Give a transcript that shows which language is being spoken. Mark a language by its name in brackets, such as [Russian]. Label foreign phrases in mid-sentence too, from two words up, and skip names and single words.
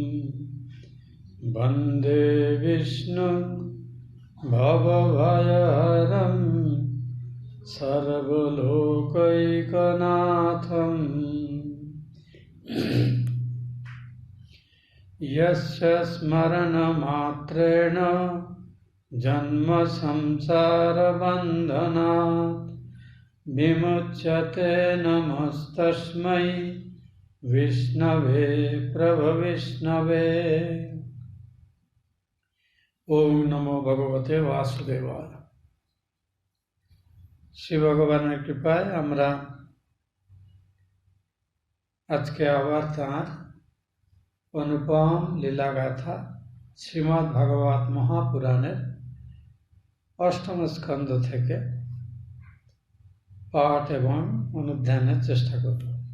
[Sanskrit] वन्दे विष्णुं भवभयहरं सर्वलोकैकनाथं यस्य स्मरणमात्रेण जन्मसंसारबन्धनात् विमुच्यते। नमस्तस्मै विष्णवे प्रभविष्णवे। ओम नमो भगवते वासुदेवाय। [Bangla] श्री भगवाনের কৃপায় আমরা আজকে আবার তাঁর অনুপম লীলাগাথা শ্রীমদ্ ভাগবত মহাপুরাণের অষ্টম স্কন্ধ থেকে পাঠ এবং অনুধ্যানের চেষ্টা করব।